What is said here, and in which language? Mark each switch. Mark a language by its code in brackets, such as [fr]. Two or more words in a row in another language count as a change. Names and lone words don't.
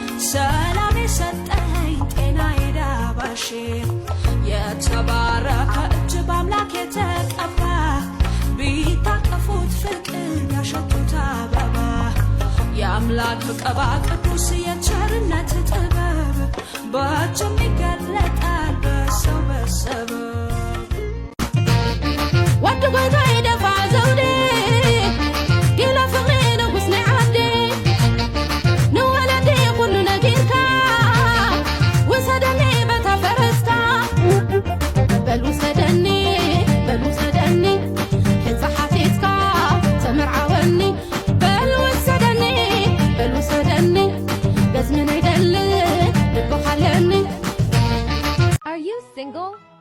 [am] ሰላም የሰጠኝ ጤና የዳባሼ። የተባረከ እጅ በአምላክ የተቀባ፣ ቢታቀፉት ፍቅር ያሸቱት አበባ። የአምላክ ቀባ ቅዱስ የቸርነት ጥበብ በእጅ ይገለጣል በሰው በሰበብ። [ti] ወድ ጎይታ የደፋ ዘውዴ፣ ይለፍ ንጉስ ናይ ዓዴ፣ ንወለዴ ኩሉ ነጊርካ፣ ውሰደኒ በታ ፈረስካ። በል ውሰደኒ፣ በል ውሰደኒ፣ ሕዚ ሓቲትካ ተመርዓወኒ። በል ውሰደኒ፣ በል ውሰደኒ፣ በዝኒ ናይ ደሊ ልቢ [en] Are you single?